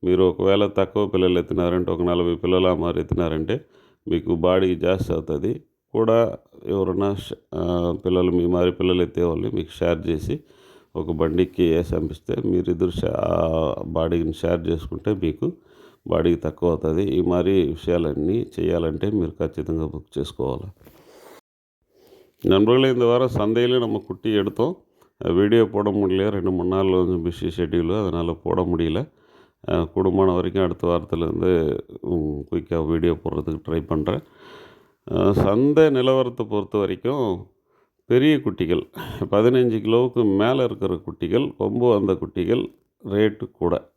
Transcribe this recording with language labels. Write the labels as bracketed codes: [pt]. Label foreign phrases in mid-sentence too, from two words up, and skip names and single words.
[te] మీరు ఒకవేళ తక్కువ పిల్లలు ఎత్తినారంటే ఒక 40 పిల్లలు ఆ మాదిరి ఎత్తినారంటే మీకు బాడీ జాస్తి అవుతుంది. కూడా ఎవరన్నా పిల్లలు మీ మాదిరి పిల్లలు ఎత్తేవాళ్ళు మీకు షేర్ చేసి ఒక బండికి వేసి పంపిస్తే మీరిద్దరు బాడీని షేర్ చేసుకుంటే మీకు బాడీకి తక్కువ అవుతుంది. ఈ மாதிரி விஷయాలన్నీ చేయాలంటే మీరు ఖచ్చితంగా புக் చేసుకోవాలి. [ta] நண்பர்களே, இந்த வாரம் சந்தையில் நம்ம குட்டி எடுத்தோம். வீடியோ போட முடியல, 2-3 நாள் கொஞ்சம் [en] busy schedule, [ta] அதனால் போட முடியல. கூடுமான வரைக்கும் அடுத்த வாரத்துலேருந்து குயிக்காக வீடியோ போடுறதுக்கு ட்ரை பண்ணுறேன். சந்தை நிலவரத்தை பொறுத்த வரைக்கும் பெரிய குட்டிகள் 15 கிலோவுக்கு மேலே இருக்கிற குட்டிகள், கொம்பு வந்த குட்டிகள் ரேட்டு கூட.